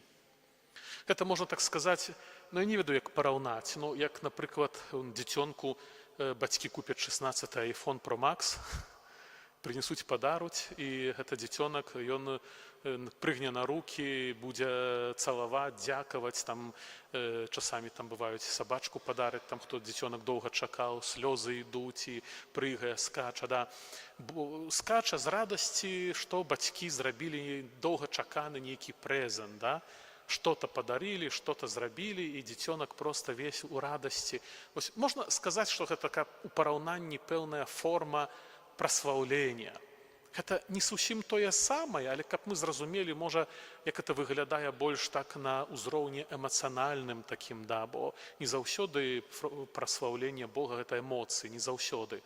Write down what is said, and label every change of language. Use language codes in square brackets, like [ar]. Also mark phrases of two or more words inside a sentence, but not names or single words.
[be] Гэта можна так сказаць, ну я не ведаю, як параўнаць, ну як, напрыклад, дзіцёнку бацькі купяць 16-й iPhone Pro Max, прынесуць падаруць, і гэта дзіцёнак, ён прыгне на рукі, будзе цалаваць, дзякаваць, там часамі там бываюць сабачку падарыць, там хто дзіцёнак доўга чакаў, слёзы ідуць і прыгае, скача, да. Скача з радасці, што бацькі зрабілі доўгачаканы нейкі прэзент, да. [ru] Что-то подарили, что-то [be] зрабілі, і дзіцёнак проста весь у радасці. Вось можна сказаць, што гэта такая у параўнанні пэўная форма праслаўлення. Гэта не зусім тое самае, але каб мы зразумелі, можа, як гэта выглядае больш так на ўзроўні эмацыянальным такім, да, бо не заўсёды праслаўленне Бога гэта эмоцыі, не заўсёды.